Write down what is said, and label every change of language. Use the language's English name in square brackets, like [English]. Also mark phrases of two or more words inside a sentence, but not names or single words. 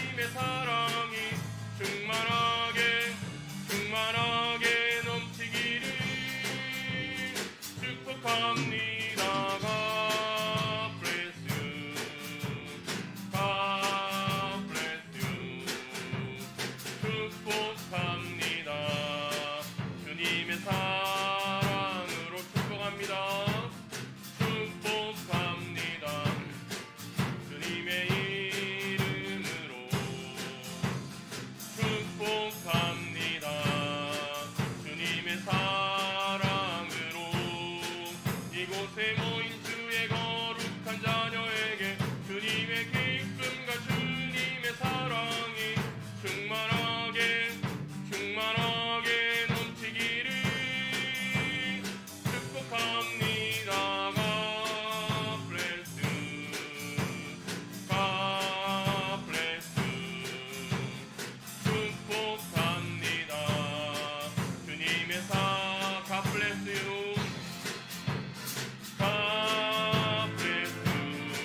[Korean] 사랑이 충만하게 충만하게 넘치기를 축복합니다. [English] God bless you. God bless you. [Korean] 축복합니다. 주님의 사랑으로 축복합니다. 축복합니다. 주님의 이름으로 축복합니다. 주님의 사랑으로 이곳에 모인 주의 거룩한 자녀에게 주님의 기쁨과 주님의 사랑이 충만하게 충만하게 넘치기를 축복합니다. [English] God bless you. God bless you. [Korean] 축복합니다. 주님의 [English] God bless you. God bless you.